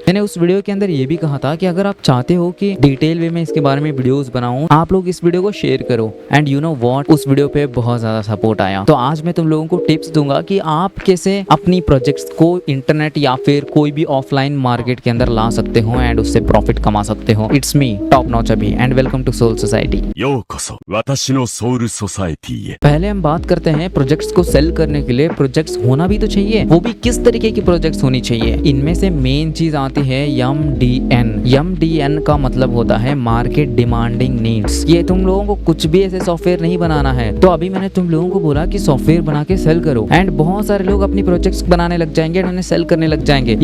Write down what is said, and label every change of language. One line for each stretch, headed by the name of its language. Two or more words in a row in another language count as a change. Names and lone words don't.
Hindi: मैंने उस वीडियो के अंदर ये भी कहा था कि अगर आप चाहते हो कि
English: detail way
Hindi: में इसके बारे में वीडियोस बनाऊं, आप लोग इस वीडियो को शेयर करो।
English: and you know what,
Hindi: उस वीडियो पे बहुत ज्यादा सपोर्ट आया। तो आज मैं तुम लोगों को टिप्स दूंगा कि आप कैसे अपनी प्रोजेक्ट्स को इंटरनेट या फिर कोई भी
English: offline market
Hindi: के अंदर ला सकते हो एंड उससे प्रॉफिट कमा सकते हो।
English: It's me Top Notch Abhi and welcome to Soul Society.
Japanese: ようこそ私のソウルソサエティへ
Hindi: पहले हम बात करते हैं प्रोजेक्ट्स को सेल करने के लिए प्रोजेक्ट्स होना भी तो चाहिए, वो भी किस तरीके की प्रोजेक्ट्स होनी चाहिए। इनमें से मेन चीज आती है MDN। MDN का मतलब होता है
English: market demanding needs.
Hindi: ये तुम लोगों को कुछ भी ऐसे सॉफ्टवेयर नहीं बनाना है। तो अभी मैंने तुम लोगों को बोला कि सॉफ्टवेयर बना के सेल करो एंड बहुत सारे लोग अपनी प्रोजेक्ट्स बनाने लग जाएंगे एंड उन्हें सेल करने लग जाएंगे।